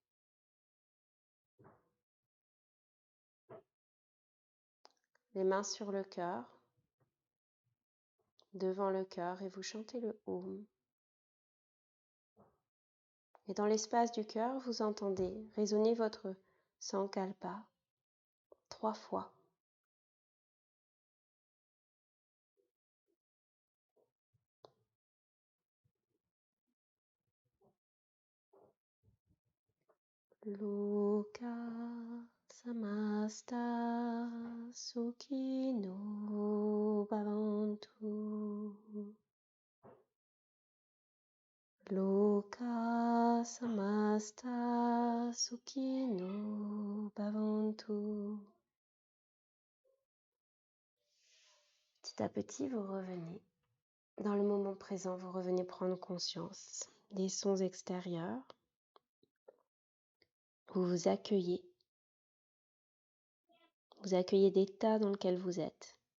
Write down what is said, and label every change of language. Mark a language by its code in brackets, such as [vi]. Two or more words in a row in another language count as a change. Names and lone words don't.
[fr] Les mains sur le cœur, devant le cœur, et vous chantez le Om. Et dans l'espace du cœur, vous entendez résonner votre Sankalpa 3 fois. [sa] Loka samasta sukhino bhavantu. Loka samasta sukhino bhavantu. [fr] Petit à petit, vous revenez. Dans le moment présent, vous revenez prendre conscience des sons extérieurs. Vous vous accueillez. Vous accueillez l'état dans lequel vous êtes.